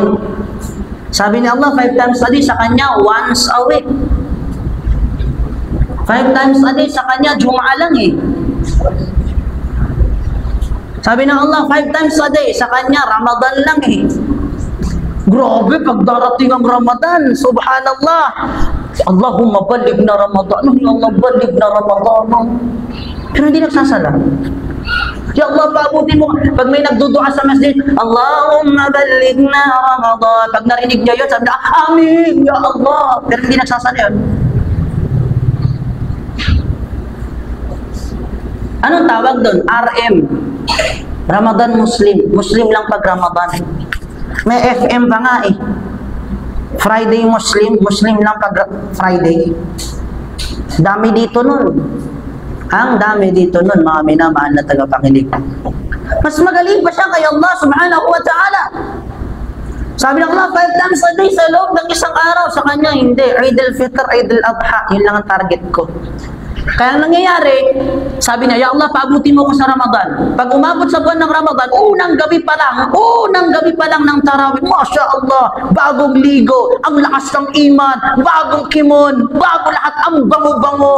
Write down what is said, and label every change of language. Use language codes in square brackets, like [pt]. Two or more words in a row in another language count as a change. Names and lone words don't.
[tl] Sabi ni Allah, [en] 5 times a day, [tl] sa kanya, [en] once a week. 5 times a day, [tl] sa kanya, Jum'a lang eh. Sabi ng Allah, [en] 5 times a day, [tl] sa kanya, Ramadan lang eh. Grabe, pag darating ang Ramadan, subhanallah. [ar] اللهم بلغنا رمضان. يا الله، بلغنا رمضان. [tl] Pero hindi nagsasala. [ar] يا الله, [tl] paabutin mo. [ar] Pag may nagdudua sa masjid, اللهم بلغنا رمضان. [tl] Pag narinig niya yun, sabi niya, Amin, [ar] يا الله. [tl] Pero hindi nagsasala yun. Anong tawag doon? RM. [en] Ramadan Muslim. [tl] Muslim lang pag Ramadan. May FM pa nga eh. [en] Friday Muslim. [tl] Muslim lang pag Friday. Dami dito nun. Ang dami dito nun, mga minamahal na tagapakinig. Mas magaling pa siya kay Allah [ar] سبحانه وتعالى. [tl] Sabi ng Allah, [en] 5 times a day [tl] sa loob ng isang araw. Sa kanya, hindi. Eid al-Fitr, Eid al-Adha. Yun lang ang target ko. Kaya ang nangyayari, sabi niya, [ar] يا الله, [tl] paabutin mo ko sa Ramadan. Pag umabot sa buwan ng Ramadan, unang gabi pa lang ng tarawih, [ar] ما شاء الله, [tl] bagong ligo, ang lakas ng iman, bagong kimon, bago lahat, ang bango-bango.